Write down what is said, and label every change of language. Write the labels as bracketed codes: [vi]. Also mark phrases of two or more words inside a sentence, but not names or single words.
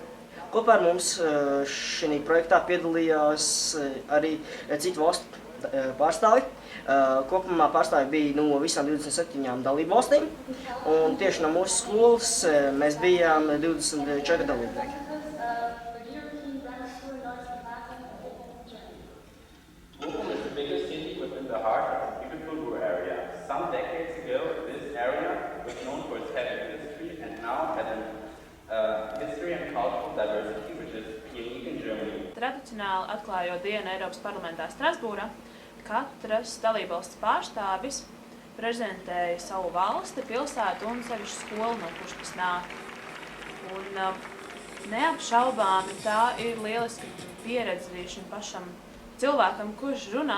[lv] Kopā ar mums šī projektā piedalījās arī citu valstu pārstāvi. Kopumā pārstāvi bija no visām 27 dalību valstīm, un tieši no mūsu skolas mēs bijām 24 dalībnieki. [en] Some decades ago, this area was known for its heavy industry and now has history and cultural diversity, which is unique in Germany. [lv] Tradicionāli atklājot dienu Eiropas parlamentā Strasbūrā, katras dalībvalsts pārstāvis prezentēja savu valsti, pilsētu un sevišķu skolu, no kuras tas nāk. Un neapšaubāmi tā ir lieliska pieredze arī šim pašam cilvēkam, kurš runā.